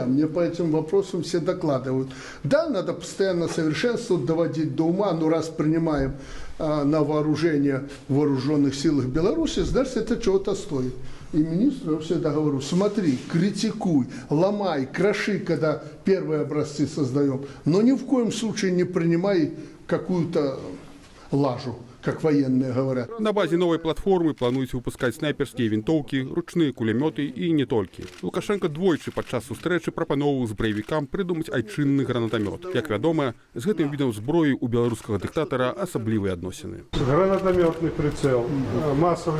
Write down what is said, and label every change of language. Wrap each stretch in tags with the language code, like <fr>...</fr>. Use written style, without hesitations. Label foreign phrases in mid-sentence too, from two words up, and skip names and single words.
<ru>Мне по этим вопросам все докладывают. Да, надо постоянно совершенствовать, доводить до ума, но раз принимаем на вооружение в вооруженных силах Беларуси, значит, это чего-то стоит. И министру я всегда говорю, смотри, критикуй, ломай, кроши, когда первые образцы создаем, но ни в коем случае не принимай какую-то лажу, как военные говорят.</ru> <be>На базе новой платформы плануюць выпускаць снайперскія вінтоўкі, ручныя кулямёты і не толькі. Лукашенко двойчы падчас сустрэчы прапаноўваў збраевікам прыдумаць айчынны гранатамёт. Як вядома, з гэтым відам зброі у беларускага дыктатара асаблівыя адносіны.</be> <ru>Гранатамётны прицел, массовый</ru>